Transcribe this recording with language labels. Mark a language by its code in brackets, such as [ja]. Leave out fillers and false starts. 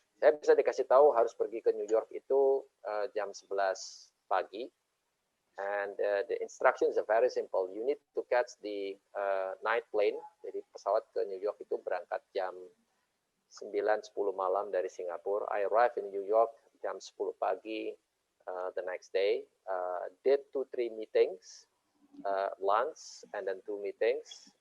[id] Saya bisa dikasih tahu harus pergi ke New York itu jam 11 pagi. [en] And the instructions are very simple. You need to catch the night plane. [id] Jadi pesawat ke New York itu berangkat jam 9-10 malam dari Singapura. [en] I arrive in New York [id] jam 10 pagi [en] the next day. Did 2-3 meetings, lunch, and then 2 meetings.